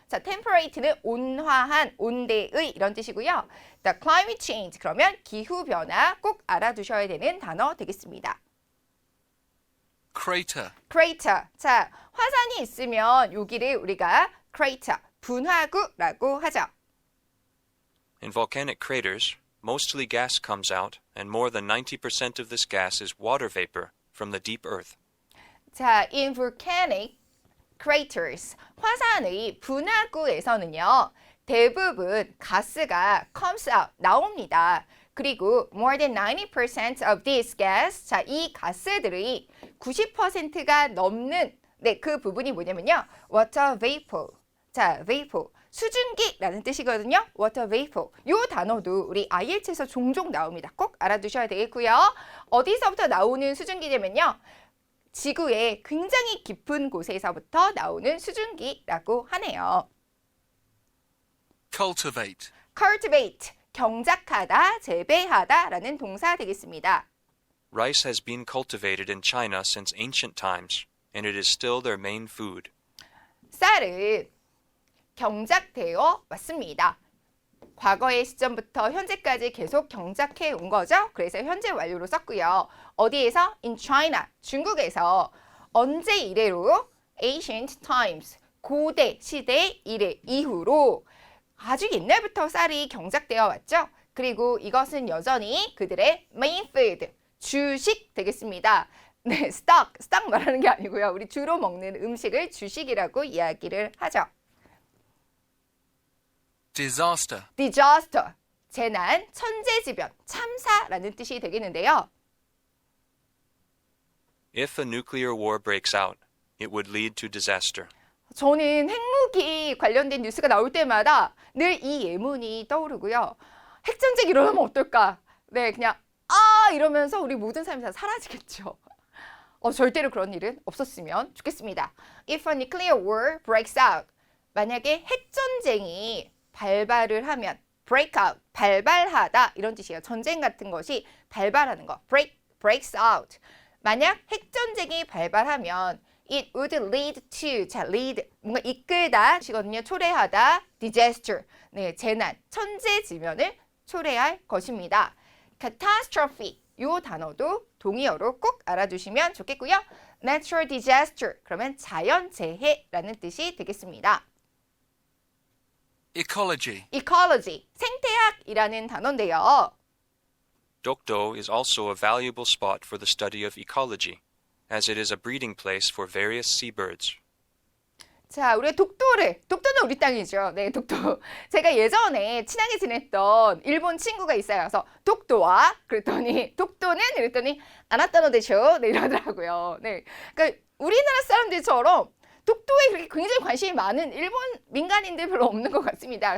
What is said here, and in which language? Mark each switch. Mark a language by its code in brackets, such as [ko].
[ko] 자, temperate는 온화한, 온대의 이런 뜻이고요. [en] The climate change. [ko] 그러면 기후변화 꼭 알아두셔야 되는 단어 되겠습니다. [en] crater, crater. [ko] 자, 화산이 있으면 여기를 우리가 crater, 분화구라고 하죠. [en] In volcanic craters, mostly gas comes out, and more than 90% of this gas is water vapor from the deep earth. [ko] 자, [en] in volcanic craters, [ko] 화산의 분화구에서는요, 대부분 가스가 [en] comes out, [ko] 나옵니다. 그리고 [en] more than 90% of this gas, [ko] 자, 이 가스들이 90%가 넘는 네, 그 부분이 뭐냐면요. water vapor. 자, vapor. 수증기라는 뜻이거든요. [en] water vapor. [ko] 이 단어도 우리 IELTS에서 종종 나옵니다. 꼭 알아두셔야 되겠고요. 어디서부터 나오는 수증기냐면요. 지구의 굉장히 깊은 곳에서부터 나오는 수증기라고 하네요. [en] cultivate, [ko] cultivate, 경작하다, 재배하다라는 동사 되겠습니다. [en] Rice has been cultivated in China since ancient times, and it is still their main food. [ko] 쌀은 경작되어 왔습니다. 과거의 시점부터 현재까지 계속 경작해 온 거죠. 그래서 현재 완료로 썼고요. 어디에서? [en] In China, [ko] 중국에서 언제 이래로? [en] Ancient times, [ko] 고대 시대 이래 이후로 아주 옛날부터 쌀이 경작되어 왔죠. 그리고 이것은 여전히 그들의 [en] main food, [ko] 주식 되겠습니다. 네, stock 말하는 게 아니고요. 우리 주로 먹는 음식을 주식이라고 이야기를 하죠. [en] disaster, [ko] disaster, 재난, 천재지변, 참사라는 뜻이 되겠는데요. [en] If a nuclear war breaks out, it would lead to disaster. [ko] 저는 핵무기 관련된 뉴스가 나올 때마다 늘 이 예문이 떠오르고요. 핵전쟁이 일어나면 어떨까? 네, 그냥 이러면서 우리 모든 삶이 다 사라지겠죠. 절대로 그런 일은 없었으면 좋겠습니다. [en] If a nuclear war breaks out, [ko] 만약에 핵전쟁이 발발을 하면 [en] break out, [ko] 발발하다 이런 뜻이에요. 전쟁 같은 것이 발발하는 거, [en] breaks out. [ko] 만약 핵전쟁이 발발하면 [en] it would lead to, [ko] 자, lead, 뭔가 이끌다 시거든요. 초래하다, disaster, 네, 재난, 천재지변을 초래할 것입니다. catastrophe, 이 단어도 동의어로 꼭 알아두시면 좋겠고요. [en] natural disaster, [ko] 그러면 자연재해라는 뜻이 되겠습니다. [en] ecology, [ko] ecology, 생태학이라는 단어인데요. [en] Dokdo is also a valuable spot for the study of ecology, as it is a breeding place for various seabirds. [ko] 자, 우리 독도는 우리 땅이죠. 네, 독도. 제가 예전에 친하게 지냈던 일본 친구가 있어요. 그래서 독도와 그랬더니 독도는 이랬더니 [ja] 아나타노 데쇼 [ko] 네, 이러더라고요. 네, 그러니까 우리나라 사람들처럼 독도에 그렇게 굉장히 관심이 많은 일본 민간인들 별로 없는 것 같습니다.